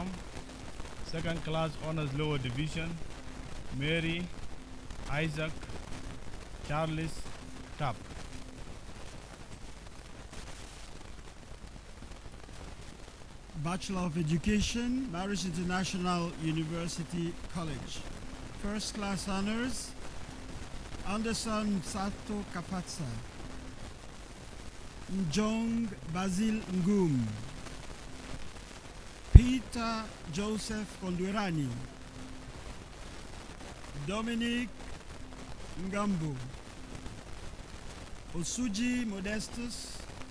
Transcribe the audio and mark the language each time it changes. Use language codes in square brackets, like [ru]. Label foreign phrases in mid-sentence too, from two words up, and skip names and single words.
[en] Second Class Honors, Lower Division, Mary, Isaac, Charles, Tap. Bachelor of Education, Marist International University College. First Class Honors, Anderson Sato Kapatsa. Njong Basil Ngum. Peter Joseph Kondwerani. Dominic Ngambu. Osuji Modestus.